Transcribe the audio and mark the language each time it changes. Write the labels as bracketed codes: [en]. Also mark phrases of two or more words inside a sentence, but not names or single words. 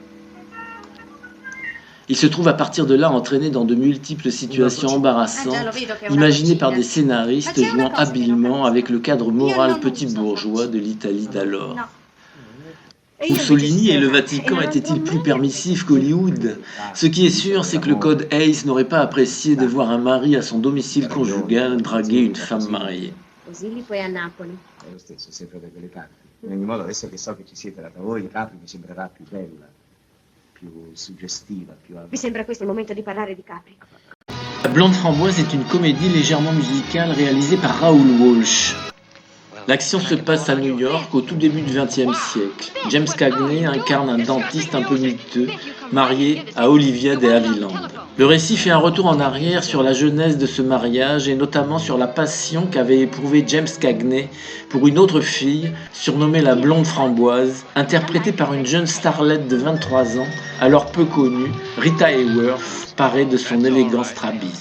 [fr] Il se trouve à partir de là entraîné dans de multiples situations embarrassantes, imaginées par des scénaristes jouant habilement avec le cadre moral petit bourgeois de l'Italie d'alors. Mussolini et le Vatican étaient-ils plus permissifs qu'Hollywood? Ce qui est sûr, c'est que le code Hayes n'aurait pas apprécié de voir un mari à son domicile conjugal draguer une femme mariée. [it] In ogni modo, adesso che so che ci siete da voi, Capri mi sembrerà più bella, più suggestiva, più... Mi sembra questo il momento di parlare di Capri. [fr] La Blonde Framboise est une comédie légèrement musicale réalisée par Raoul Walsh. L'action se passe à New York au tout début du XXe siècle. James Cagney incarne un dentiste un peu miteux, marié à Olivia de Havilland. Le récit fait un retour en arrière sur la genèse de ce mariage et notamment sur la passion qu'avait éprouvée James Cagney pour une autre fille, surnommée la Blonde Framboise, interprétée par une jeune starlette de 23 ans, alors peu connue, Rita Hayworth, parée de son élégant strabisme.